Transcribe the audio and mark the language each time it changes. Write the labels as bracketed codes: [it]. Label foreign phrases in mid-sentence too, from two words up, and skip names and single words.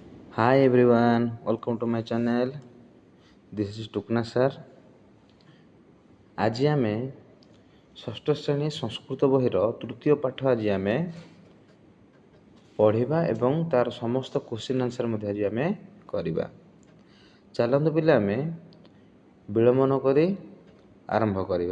[en] Hi everyone, welcome to my channel. This is Tukna sir. [or] ଆଜି ଆମେ ଷଷ୍ଠ ଶ୍ରେଣୀ ସଂସ୍କୃତ ବହିର ତୃତୀୟ ପାଠ ଆଜି ଆମେ ପଢ଼ିବା ଏବଂ ତାର ସମସ୍ତ [en] question answer [or] ମଧ୍ୟ ଆଜି ଆମେ କରିବା। ଚାଲନ୍ତୁ ପିଲା ଆମେ ବିଳମ୍ବ ନ କରି ଆରମ୍ଭ କରିବା।